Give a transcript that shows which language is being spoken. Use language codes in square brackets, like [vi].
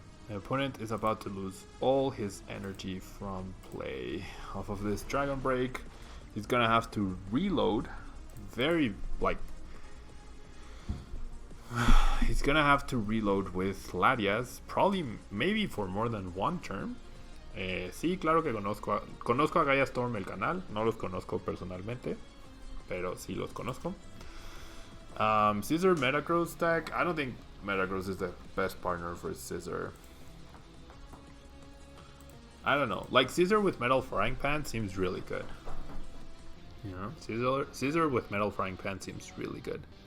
[en] My opponent is about to lose all his energy from play. Off of this Dragon Break, he's gonna have to reload. Very, like... he's gonna have to reload with Latias, probably maybe for more than one turn. [es] Sí, claro que conozco a Gaia Storm el canal, no los conozco personalmente, pero sí los conozco. [en] Scissor Metagross deck, I don't think Metagross is the best partner for Scissor. I don't know, like Scissor with Metal Frying Pan seems really good. You know, Scissor with Metal Frying Pan seems really good.